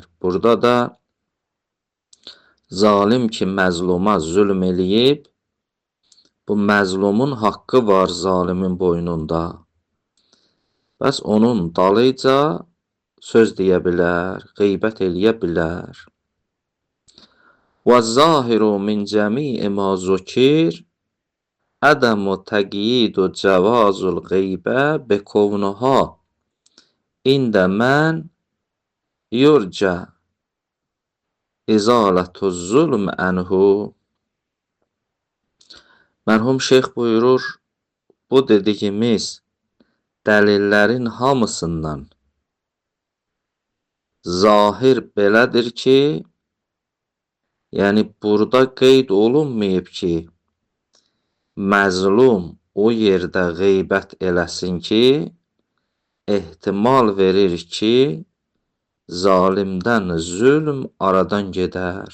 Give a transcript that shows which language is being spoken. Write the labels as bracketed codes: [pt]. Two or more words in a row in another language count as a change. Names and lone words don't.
[az] Burada da zalim ki, məzluma zülm eləyib, bu məzlumun haqqı var zalimin boynunda. Bəs onun dalıca söz deyə bilər, qeybət eləyə bilər. [ar] وَالظَّاهِرُ مِنْ جَمِيعِ مَا ذُكِرَ عَدَمُ تَقْیِیدُ جَوَازُ الْغِیبَةِ بِکَوْنِهَا عِنْدَ مَنْ یُرْجَى إِزَالَةُ الظُّلْمِ عَنْهُ. [az] Mərhum şeyx buyurur, bu dediyimiz dəlillərin hamısından zahir belədir ki, yəni burada qeyd olunmayıb ki, məzlum o yerdə qeybət eləsin ki, ehtimal verir ki, zalimdən zülm aradan gedər.